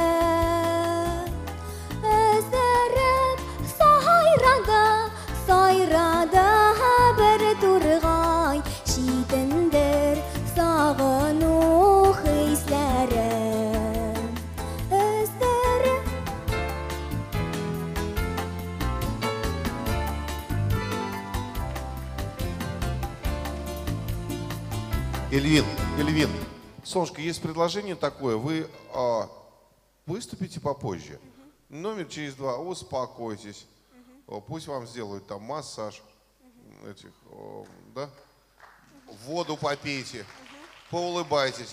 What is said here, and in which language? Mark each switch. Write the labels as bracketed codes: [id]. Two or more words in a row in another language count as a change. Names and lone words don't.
[tt] Өздәреп сайрады бер тургай, шитендер сагыну хисләре. [ru] Эльвин, солнышко, есть предложение такое, вы выступите попозже, номер через 2, успокойтесь, пусть вам сделают там массаж, да? Воду попейте, поулыбайтесь.